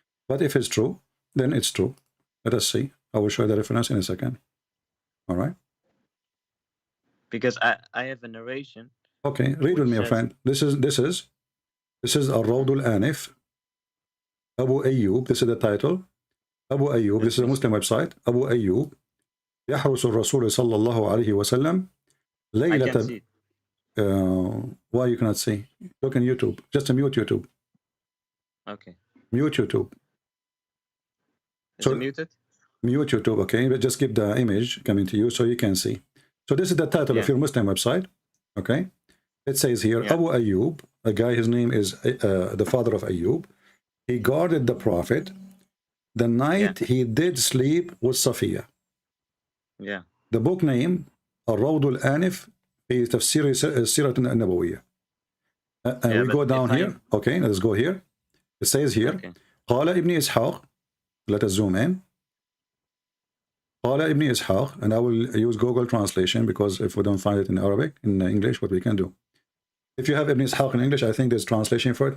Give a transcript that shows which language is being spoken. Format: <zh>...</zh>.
<en>But if it's true, then it's true. Let us see. I will show you the reference in a second. All right. Because I have a narration. Okay, read with me, my friend. This is Al-Rawd al-Anif. Abu Ayyub. This is the title. Abu Ayyub. This is a Muslim website. Abu Ayyub.</en> <ar>يحرس الرسول صلى الله عليه وسلم ليلة.</ar> <en>I can see. Why you cannot see? Look on YouTube. Just mute YouTube. Okay. Mute YouTube. Is it muted? Mute YouTube, okay? But just keep the image coming to you so you can see. So this is the title of your Muslim website, okay? It says here, Abu Ayyub, a guy, his name is the father of Ayyub. He guarded the Prophet the night he did sleep with Safiya. Yeah. The book name, الروض الآنف في تفسير السيرة النبوية. We go down here, okay? Let's go here. It says here,</en> <ar>قال ابن إسحاق,</ar> <en>let us zoom in.</en> <ar>قال ابن إسحاق,</ar> <en>and I will use Google translation because if we don't find it in Arabic, in English, what we can do. If you have Ibn Ishaq in English, I think there's translation for it.</en>